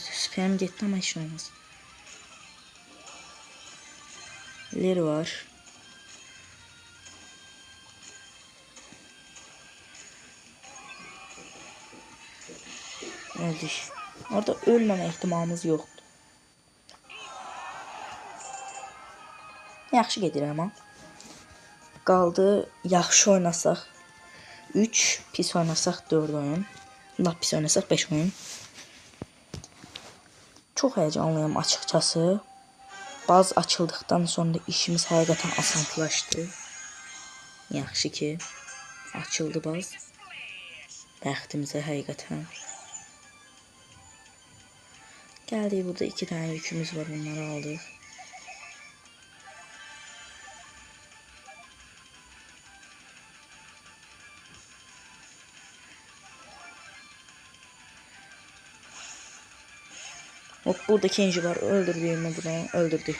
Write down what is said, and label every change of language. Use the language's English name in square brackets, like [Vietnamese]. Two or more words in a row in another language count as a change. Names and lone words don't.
[Turkish] Süperim gitti ama hiç olmaz. Leri var. Öldük. Orada ölmeme ihtimalimiz yoktu. [Azerbaijani] Yaxşı gedir ama. Qaldı yaxşı oynasaq 3, pis oynasaq 4 oyun. Lap pis oynasaq 5 oyun. [Turkish] Çok heyecanlıyım açıkçası. [Azerbaijani] Baz açıldıktan sonra işimiz həqiqətən asanlaşdı. Yaxşı ki açıldı baz. Bəxtimizə həqiqətən. Gəldik, burada 2 tane yükümüz var, bunları aldıq. [Turkish] Hop, burada ikinci var, öldürdüğümü bunu öldürdük.